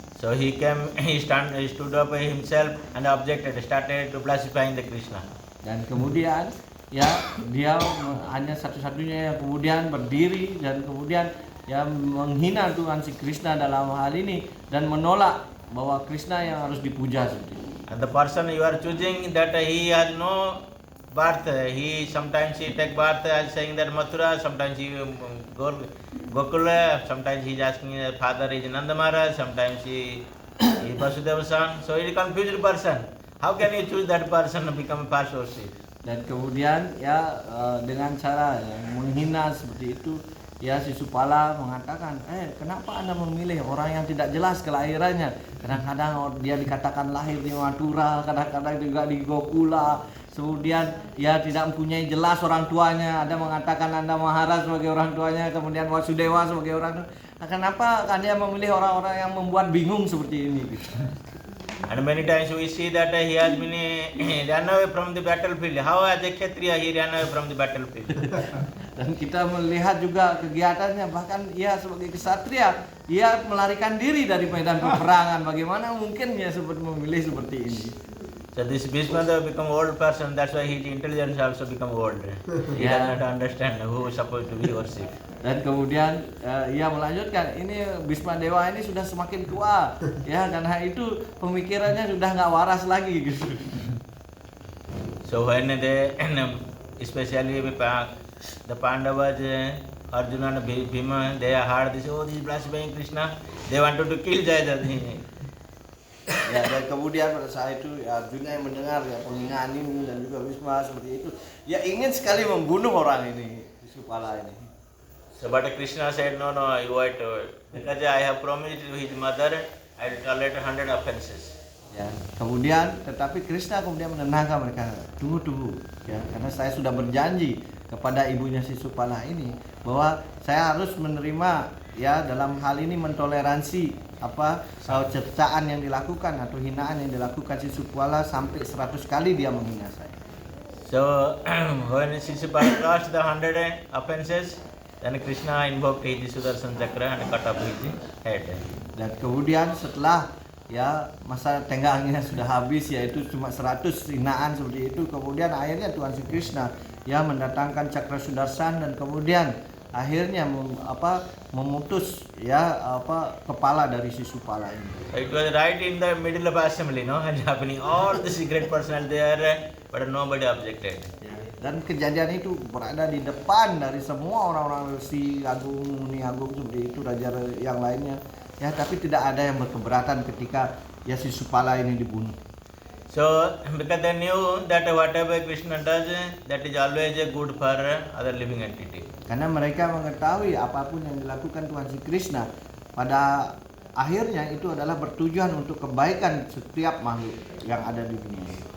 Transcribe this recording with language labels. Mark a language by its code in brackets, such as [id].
[en] So he stood up himself and started to blaspheming the Krishna. [id] Dan kemudian dia hanya satu-satunya yang kemudian berdiri dan kemudian menghina Tuhan si Krishna dalam hal ini dan menolak bahwa Krishna yang harus dipuja seperti itu. [en] And the person you are choosing that he has no birth, sometimes he take birth as saying that Mathura, sometimes he Gokula, sometimes he is asking his father is Nanda Maharaj, sometimes he is Vasudeva son, so he is a confused person. How can you choose that person to become a first worship? [id] Dan kemudian dengan cara menghina seperti itu Sisupala mengatakan, kenapa Anda memilih orang yang tidak jelas kelahirannya? Kadang-kadang dia dikatakan lahir di Mathura, kadang-kadang juga di Gokula. Kemudian tidak mempunyai jelas orang tuanya. Ada mengatakan Nanda Maharaj sebagai orang tuanya, kemudian Vasudewa sebagai orang tuanya. Kenapa Anda memilih orang-orang yang membuat bingung seperti ini? [en] And many times we see that he has been run away from the battlefield. How as a Kshatriya he ran away from the battlefield? [id] Dan kita melihat juga kegiatannya, bahkan sebagai kesatria ia melarikan diri dari medan peperangan. Bagaimana mungkin seperti memilih seperti ini? [en] So this Bhismadeva become old person. That's why his intelligence also become old. He does not understand who is supposed to be worshipped. [id] Dan kemudian ia melanjutkan, ini Bhismadewa ini sudah semakin tua, karena itu pemikirannya sudah nggak waras lagi gitu. [en] So when especially the Pandavas, Arjuna and Bhima, they heard this, this is blaspheming Krishna, they wanted to kill Jayadratha. [id] Ya, dan kemudian pada saat itu Arjuna yang mendengar penghinaan ini dan juga Bhisma seperti itu, ingin sekali membunuh orang ini, Sisupala ini. [en] So but Krishna said, no, you wait, because I have promised to his mother, I will tolerate 100 offenses. [id] Ya, tetapi Krishna kemudian menenangkan mereka, tunggu, karena saya sudah berjanji kepada ibunya Sisupala ini bahwa saya harus menerima dalam hal ini mentoleransi cercaan yang dilakukan atau hinaan yang dilakukan Sisupala sampai 100 kali dia menghina saya. [en] So when Sisupala crossed the 100 offenses, then Krishna invoked his Sudarshan Chakra and cut off his head. [id] Dan kemudian setelah masa tenggangnya sudah habis, yaitu cuma 100 hinaan seperti itu, kemudian akhirnya Tuhan Sri Krishna mendatangkan Cakra Sudarshan dan kemudian akhirnya memutus kepala dari Sisupala ini. [en] It was right in the middle of assembly, and happening all the secret personnel there, but nobody objected. [id] Dan kejadian itu berada di depan dari semua orang-orang Resi Agung, Muni Agung seperti itu, raja yang lainnya. Tapi tidak ada yang berkeberatan ketika Sisupala ini dibunuh. [en] So because they knew that whatever Krishna does, that is always good for other living entity. [id] Karena mereka mengetahui apapun yang dilakukan Tuhan Sri Krishna pada akhirnya itu adalah bertujuan untuk kebaikan setiap makhluk yang ada di dunia ini.